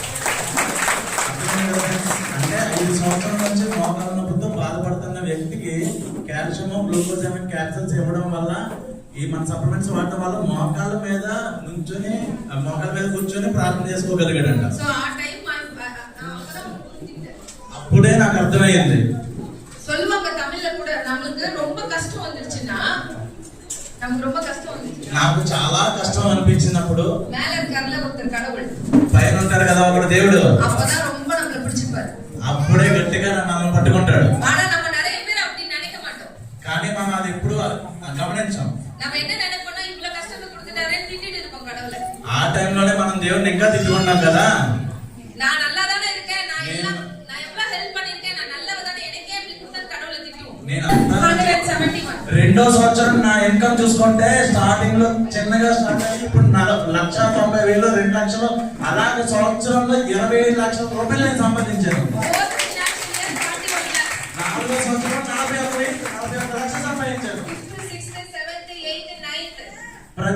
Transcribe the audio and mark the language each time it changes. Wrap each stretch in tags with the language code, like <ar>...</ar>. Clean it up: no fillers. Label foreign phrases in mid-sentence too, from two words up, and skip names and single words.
<te>అంటే 5 సంవత్సరాల నుంచి మోకాళ్ళ నొప్పితో బాధపడుతున్న వ్యక్తికి కాల్షియం, గ్లూకోజ్ ఏమైనా క్యాప్సూల్స్ ఇవ్వడం వల్ల, ఈ మన సప్లిమెంట్స్ వాడటం వల్ల మోకాళ్ళ మీద కూర్చొని ప్రార్థన చేసుకోగలిగాడంట. సో ఆ టైం అప్పుడే నాకు అర్థమైంది.</te> <ta>சொல்லுவாங்க தமிழ்ல கூட, நமக்கு ரொம்ப கஷ்டம் வந்துருச்சுனா, நமக்கு ரொம்ப கஷ்டம் வந்துருச்சு,</ta> <te>నాకు చాలా కష్టం అనిపించినప్పుడు,</te> <ta>மேல இருக்கார்ல ஒருத்தர் கடவுள்,</ta> <te>పైన ఉంటారు కదా ఒకడు దేవుడు,</te> <ta>அப்பதான் ரொம்ப நம்மள பிடிச்சிப்பாரு.</ta> <te>అప్పుడే గట్టిగా నన్ను పట్టుకుంటాడు.</te> <ta>ஆனா நம்ம நிறைய பேர் அப்படி நினைக்க மாட்டோம்.</ta> <te>కానీ మనం అది ఎప్పుడు గమనించాం.</te> <ta>நம்ம என்ன நினைப்போம்னா, இவ்வளவு கஷ்டத்தை கொடுத்துட்டாரே திட்டிட்டு இருப்போம் கடவுளை.</ta> <te>ఆ టైంలోనే మనం దేవుడిని ఇంకా తిట్టుకుంటాం కదా.</te> <ta>நான் நல்லா தானே இருக்கேன், நான் எவ்வளவு హెల్ప్ பண்ணிருக்கேன், நான் நல்லவ தானே, எனக்கே இப்படி கொடுத்தா கடவுளை திட்டுவோம்.</ta> <te>నేను 171 రెండో సంవత్సరం నా ఇన్కమ్ చూసుకుంటే స్టార్టింగ్ లో చిన్నగా స్టార్ట్ అయ్యి ఇప్పుడు 1,90,000 2 లక్షలు, అలాగే సంవత్సరంలో 25 లక్షల రూపాయలు నేను సంపాదించాను. 4వ సంవత్సరం 41 లక్షలు సంపాదించాను.</te>